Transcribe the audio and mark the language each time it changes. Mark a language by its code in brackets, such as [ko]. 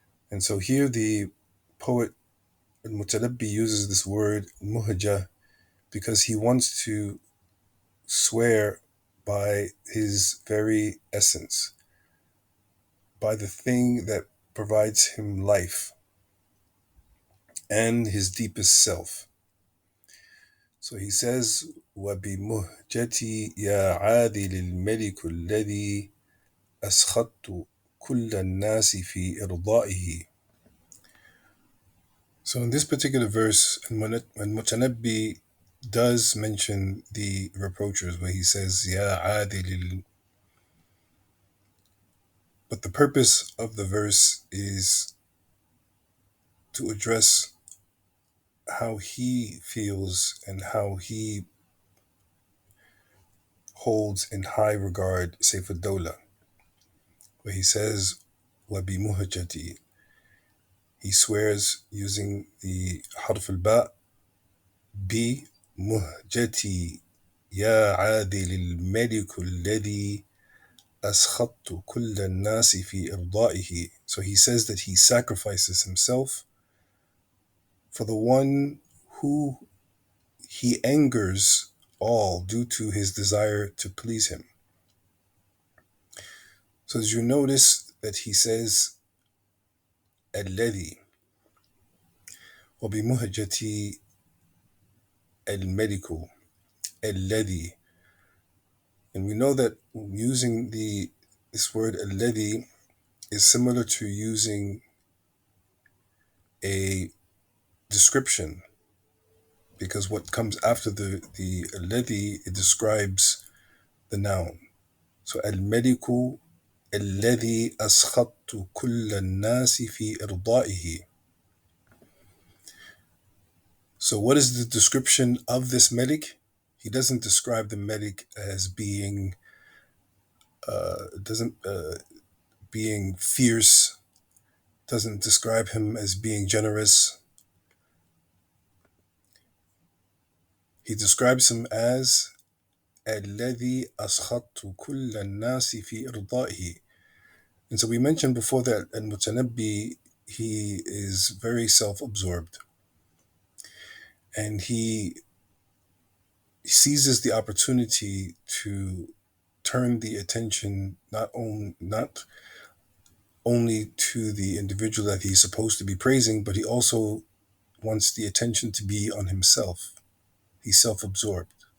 [en] And so here the poet Al-Mutanabbi uses this word muhja because he wants to swear by his very essence, by the thing that provides him life and his deepest self. So he says, [ar] وَبِمُهْجَتِي يَا عَاذِلِ الْمَلِكُ الَّذِي أَسْخَطْتُ كُلَّ النَّاسِ فِي إِرْضَائِهِ. [en] So in this particular verse, Al-Mutanabbi does mention the reproachers, where he says, [ar] Ya adil. [en] But the purpose of the verse is to address how he feels and how he holds in high regard Saif ad-Dawla, where he says, [ar] Wabi muhajati. [en] He swears using the harf al-ba, [ar] بمهجتي يا عادل الملك الذي أسخطت كل الناس في إرضائه. [en] So he says that he sacrifices himself for the one who he angers all due to his desire to please him. So as you notice that he says [ar] الذي وبمهجتي الملك الذي, [en] and we know that using this word الذي is similar to using a description, because what comes after the الذي, it describes the noun. So [ar] الملك الذي أسخطت كل الناس في إرضائه. [en] So what is the description of this Malik? He doesn't describe the Malik as being being fierce, doesn't describe him as being generous. He describes him as [ar] الذي أسخطت كل الناس في إرضائه. [en] And so we mentioned before that Al-Mutanabbi, he is very self-absorbed, and he seizes the opportunity to turn the attention not only to the individual that he's supposed to be praising, but he also wants the attention to be on himself. He's self-absorbed.